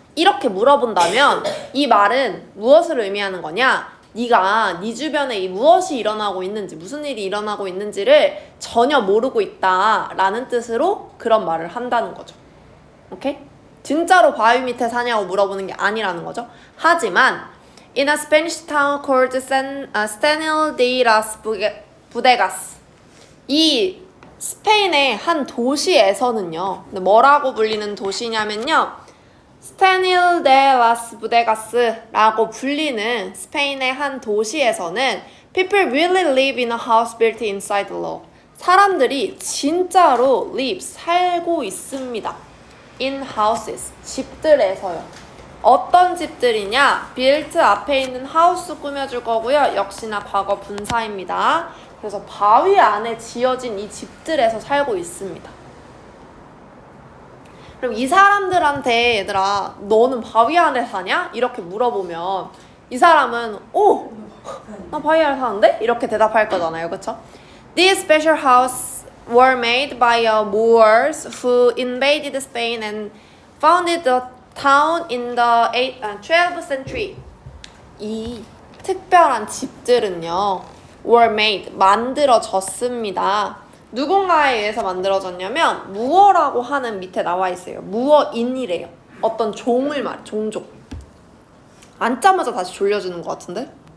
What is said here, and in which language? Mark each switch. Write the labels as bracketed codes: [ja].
[ko] 이렇게 물어본다면 이 말은 무엇을 의미하는 거냐? 네가 네 주변에 이 무엇이 일어나고 있는지, 무슨 일이 일어나고 있는지를 전혀 모르고 있다라는 뜻으로 그런 말을 한다는 거죠. 오케이? 진짜로 바위 밑에 사냐고 물어보는 게 아니라는 거죠. 하지만 [en] in a Spanish town called Stanil de las Bodegas, [ko] 이 스페인의 한 도시에서는요, 뭐라고 불리는 도시냐면요, 스테닐 데 라스 부데가스라고 불리는 스페인의 한 도시에서는 [en] people really live in a house built inside the law. [ko] 사람들이 진짜로 live, 살고 있습니다. [en] in houses, [ko] 집들에서요. 어떤 집들이냐? built 앞에 있는 house 꾸며줄 거고요. 역시나 과거 분사입니다. 그래서 바위 안에 지어진 이 집들에서 살고 있습니다. 그럼 이 사람들한테 얘들아, 너는 바위 안에 사냐? 이렇게 물어보면 이 사람은 오! 나 바위 안에 사는데? 이렇게 대답할 거잖아요. 그쵸? [en] These special houses were made by Moors who invaded Spain and founded the town in the 12th century. [ko] 이 특별한 집들은요, were made, 만들어졌습니다. 누군가에 의해서 만들어졌냐면 무어라고 하는 밑에 나와 있어요. 무어인이래요. 어떤 종을 말해, 종족. 앉자마자 다시 졸려주는 것 같은데?